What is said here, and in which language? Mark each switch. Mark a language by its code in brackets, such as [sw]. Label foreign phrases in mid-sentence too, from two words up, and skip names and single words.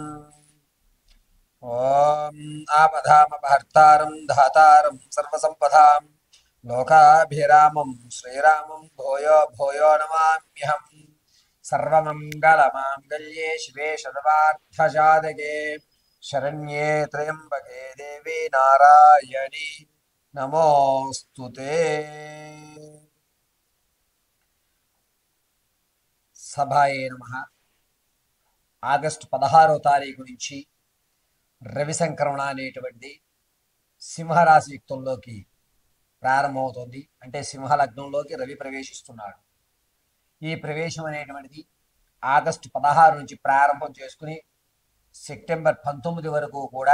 [sa] ॐ आपदामपहर्तारं धातारं सर्वसम्पदां लोकाभिरामं श्रीरामं भूयो भूयो नमाम्यहम्। सर्वमङ्गलमाङ्गल्ये शिवे सर्वार्थसाधके शरण्ये त्र्यम्बके देवी नारायणी नमोस्तुते। సభాయే నమః. [te] ఆగస్టు 16వ తారీఖు నుంచి రవి సంక్రమణ అనేటువంటి సింహరాశి యుక్తంలోకి ప్రారంభమవుతోంది. అంటే సింహ లగ్నంలోకి రవి ప్రవేశిస్తున్నాడు. ఈ ప్రవేశం అనేటువంటిది ఆగస్టు 16 నుంచి ప్రారంభం చేసుకుని సెప్టెంబర్ 19 వరకు కూడా